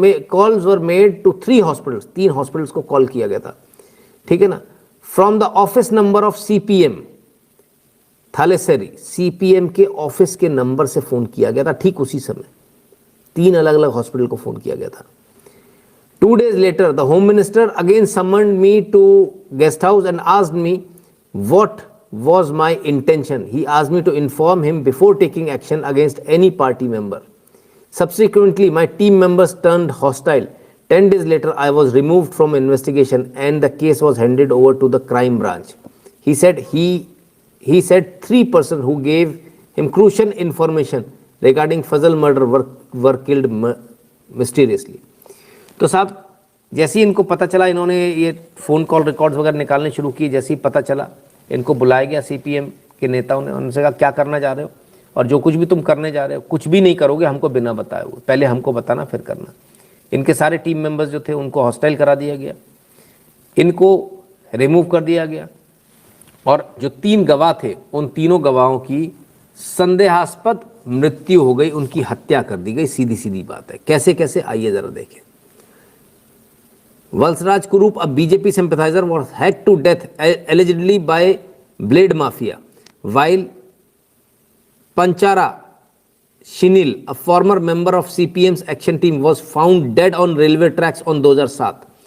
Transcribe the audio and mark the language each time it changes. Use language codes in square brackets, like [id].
[en] calls were made to 3 hospitals, [hi] 3 hospitals को call किया गया था, ठीक है ना। [en] from the office number of CPM Thalassery, [hi] CPM के ऑफिस के नंबर से फोन किया गया था ठीक उसी समय। 3 अलग अलग हॉस्पिटल को फोन किया गया था। [en] 2 days later, the Home Minister again summoned me to guest house and asked me what was my intention. He asked me to inform him before taking action against any party member. Subsequently, my team members turned hostile. 10 days later, I was removed from investigation and the case was handed over to the crime branch. He said 3 persons who gave him crucial information regarding Fazal murder were killed mysteriously. [hi] तो साहब जैसे ही इनको पता चला, इन्होंने ये phone call records वगैरह निकालने शुरू किए। जैसे ही पता चला, इनको बुलाया गया सीपीएम के नेताओं ने। उनसे कहा क्या करना चाह रहे हो, और जो कुछ भी तुम करने जा रहे हो कुछ भी नहीं करोगे हमको बिना बताए हुए, पहले हमको बताना फिर करना। इनके सारे टीम मेंबर्स जो थे उनको हॉस्टाइल करा दिया गया, इनको रिमूव कर दिया गया, और जो 3 गवाह थे उन तीनों गवाहों की संदेहास्पद मृत्यु हो गई, उनकी हत्या कर दी गई। सीधी सीधी बात है। कैसे कैसे, आइए ज़रा देखें। [en] Valsraj Kurup, a BJP sympathizer, was hacked to death allegedly by Blade Mafia, while Panchara Shinil, a former member of CPM's action team, was found dead on railway tracks on 2007.